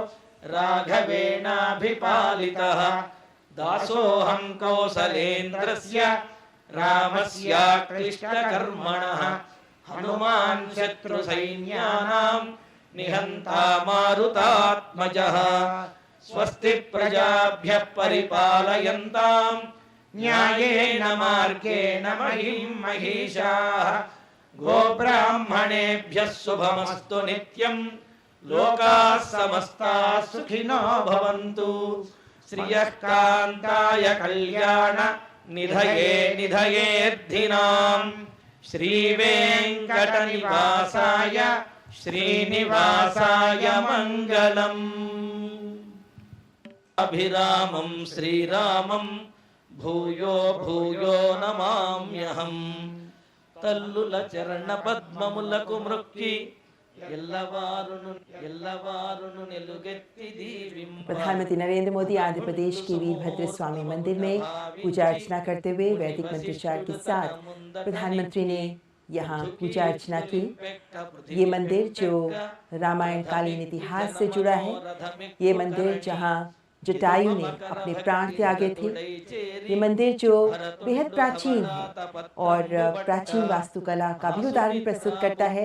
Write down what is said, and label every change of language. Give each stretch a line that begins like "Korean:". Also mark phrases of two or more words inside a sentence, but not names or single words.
Sanskrit: రాఘవేణాభిపాలితః దాసోహం కౌసలేంద్రస్య రామస్యాక్లిష్టకర్మణః హనుమాన్ శత్రు సైన్యానాం నిహంతా మారుతాత్మజః స్వస్తి ప్రజాభ్యః పరిపాలయంతాం న్యాయేన మార్గేణ మహిం మహిషాః గోబ్రాహ్మణేభ్యः శుభమస్తు నిత్యం లోకాः సమస్తాः సుఖినో భవంతు శ్రియః కాంతాయ కళ్యాణ నిధయే నిధయేర్ధినాం శ్రీవేంకటనివాసాయ శ్రీనివాసాయ మంగళం అభిరామం శ్రీరామం భూయో భూయో నమామ్యహం
Telugu: తల్లుల చరణ పద్మములకు మృక్కి ఎల్లవారును నిలుగెత్తి దీవింప
Hindi: प्रधानमंत्री नरेंद्र मोदी आंध्र प्रदेश के वीरभद्र स्वामी मंदिर में पूजा अर्चना करते हुए वैदिक मंत्रोच्चार के साथ प्रधानमंत्री ने यहाँ पूजा अर्चना की। ये मंदिर जो रामायण कालीन इतिहास से जुड़ा है, ये मंदिर जहाँ जटायु ने अपने प्राण त्यागे थे, ये मंदिर जो बेहद प्राचीन है और प्राचीन वास्तुकला का भी उदाहरण प्रस्तुत करता है।